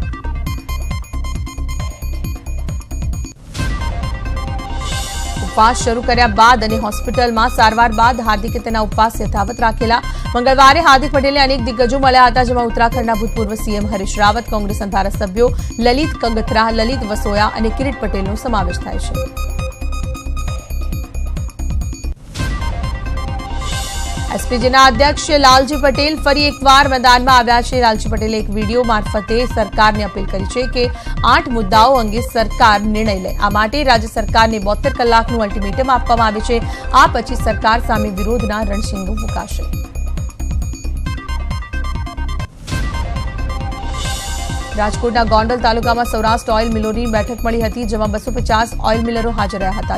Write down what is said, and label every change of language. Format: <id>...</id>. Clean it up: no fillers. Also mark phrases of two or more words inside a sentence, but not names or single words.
<gu>ઉપવાસ શરૂ કર્યા બાદ અને હોસ્પિટલમાં સારવાર બાદ હાર્દિકે તેના ઉપવાસ યથાવત રાખેલા। મંગળવારે હાર્દિક પટેલને અનેક દિગ્ગજો મળ્યા હતા, જેમાં ઉત્તરાખંડના ભૂતપૂર્વ સીએમ હરીશ રાવત, કોંગ્રેસના ધારાસભ્યો લલિત કંગથરા, લલિત વસોયા અને કિરીટ પટેલનો સમાવેશ થાય છે। એસપીજીના અધ્યક્ષ લાલજી પટેલ ફરી એકવાર મેદાનમાં આવ્યા છે। લાલજી પટેલે એક વીડિયો માર્ફતે સરકારને અપીલ કરી છે કે 8 મુદ્દાઓ અંગે સરકાર નિર્ણય લે। આ માટે રાજ્ય સરકારને 72 કલાકનું અલ્ટિમેટમ આપવામાં આવે છે। આ પછી સરકાર સામે વિરોધના રણશીંગો ફૂંકાશે। રાજકોટના ગોંડલ તાલુકામાં સૌરાષ્ટ્ર ઓઇલ મિલોની બેઠક મળી હતી, જેમાં 250 ઓઇલ મિલરો હાજર રહ્યા હતા।</gu>